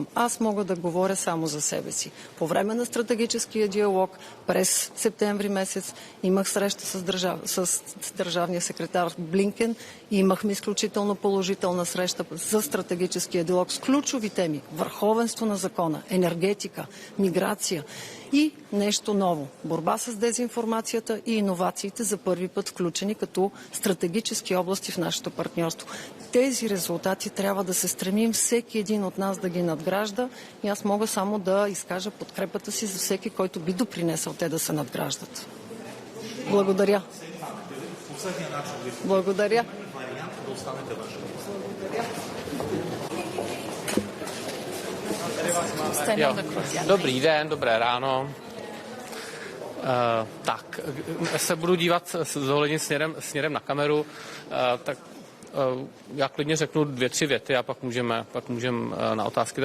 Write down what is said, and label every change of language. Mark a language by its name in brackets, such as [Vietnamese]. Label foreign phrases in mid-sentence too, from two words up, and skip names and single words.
[Bulgarian] Аз мога да говоря само за себе си. По време на стратегическия диалог през септември месец имах среща с държавния секретар Блинкен и имахме изключително положителна среща за стратегическия диалог с ключови теми: върховенство на закона, енергетика, миграция и нещо ново – борба с дезинформацията и иновациите, за първи път включени като стратегически области в нашето партньорство. Тези резултати трябва да се стремим всеки един от нас да ги надгражда и аз мога само да изкажа подкрепата си за всеки, който би допринесъл те да се надграждат. Благодаря. Благодаря. [Czech] Jo. Dobrý den, dobré ráno. Tak, se budu dívat s dovolením směrem na kameru, tak já klidně řeknu 2-3 věty a pak můžeme na otázky.